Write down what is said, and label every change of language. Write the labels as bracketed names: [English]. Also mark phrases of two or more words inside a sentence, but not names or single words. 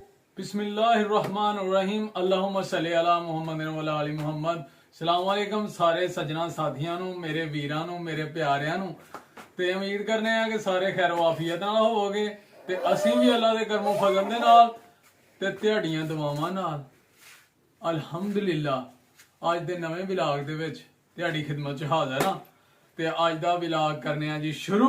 [Arabic] بسم الله الرحمن الرحيم اللهم صل على محمد وعلى آل محمد. سلام علیکم [Punjabi] ਸਾਰੇ ਸੱਜਣਾ ਸਾਥੀਆਂ ਨੂੰ ਮੇਰੇ ਵੀਰਾਂ ਨੂੰ ਮੇਰੇ ਪਿਆਰਿਆਂ ਨੂੰ ਤੇ ਉਮੀਦ ਕਰਨੇ ਆ ਕਿ ਸਾਰੇ ਖੈਰ ਵਾਫੀਅਤ ਨਾਲ ਹੋਵੋਗੇ ਤੇ ਅਸੀਂ ਵੀ ਅੱਲਾ ਦੇ ਕਰਮੋਂ ਫਜ਼ਲ ਦੇ ਨਾਲ ਤੇ ਤੁਹਾਡੀਆਂ ਦੁਆਵਾਂ ਨਾਲ ਅਲਹਮਦੁਲਿਲਾ ਅੱਜ ਦੇ ਨਵੇਂ ਵਲੌਗ ਦੇ ਵਿੱਚ ਤੁਹਾਡੀ ਖਿਦਮਤ 'ਚ ਹਾਜ਼ਰ ਹਾਂ ਤੇ ਅੱਜ ਦਾ ਵਲੌਗ ਕਰਨੇ ਆ ਜੀ ਸ਼ੁਰੂ।